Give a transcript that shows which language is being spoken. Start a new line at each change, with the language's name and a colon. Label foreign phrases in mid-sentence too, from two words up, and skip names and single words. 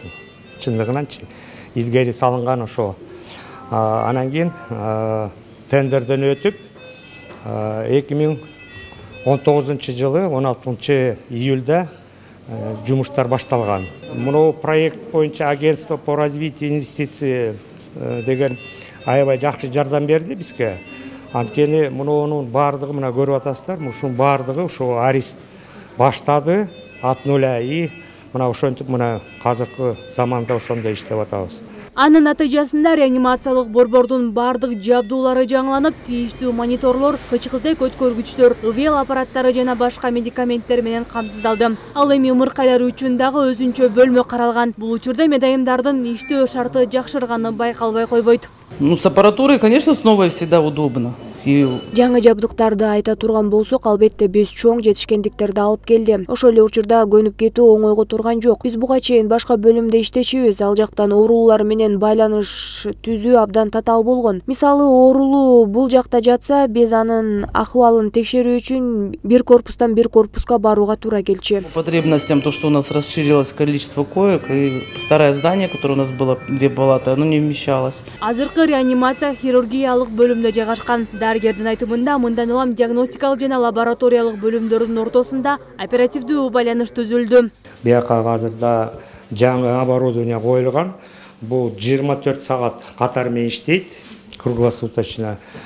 Kyrgyz: Чындыгынанчы илгери салынган ошо. Анан кийин тендерден өтүп 2019 жылы 16 июлда жумуштар башталган. Мына проект боюнча
Russian: агентство по развитию инвестиций
Kyrgyz: деген аябай жакшы жардам берди бизге. Анткени мунун бардыгы мына көрүп атасыздар, ушунун бардыгы ошо Арис баштады
Russian: от нуля
Kyrgyz: и мына ошентип мына азыркы заманда ошондой иштеп атабыз. Анын натыйжасында реанимациялык борбордун бардык жабдуулары жаңыланып, тийиштүү мониторлор, кычкылтек өткөргүчтөр, ИВЛ аппараттары жана башка медикаменттер менен камсыздалды. Ал эми ымыркайлар үчүн дагы өзүнчө бөлмө каралган. Бул учурда медайымдардын иштөө шарты жакшырганы байкалбай койбойт.
Russian: С аппаратурой, конечно, с новой всегда удобно.
Kyrgyz: Жаңы жабдыктарды айта турган болсок, албетте биз чоң жетишкендиктерди алып келди. Ошол эле учурда көнүп кетүү оңойго турган жок. Биз буга чейин башка бөлүмдө иштечүбүз. Ал жактан оорулуулар менен байланыш түзүү абдан татаал болгон. Мисалы, оорулуу бул жакта жатса, биз анын акыбалын текшерүү үчүн бир корпустан бир корпуска барууга туура келчү.
Russian: Потребностям то, что у нас расширилось количество коек, и старое здание, которое у нас было 2 палаты, оно не вмещалось.
Kyrgyz: Азыркы реанимация хирургиялык бөлүмдө жайгашкан. Дарыгердин айтымында мындан улам диагностикалык жана лабораториялык бөлүмдөрдүн ортосунда оперативдүү байланыш түзүлдү. Бияка азырда жаңы оборудование коюлган. Бул 24 саат катар менен иштейт, круглосуточно.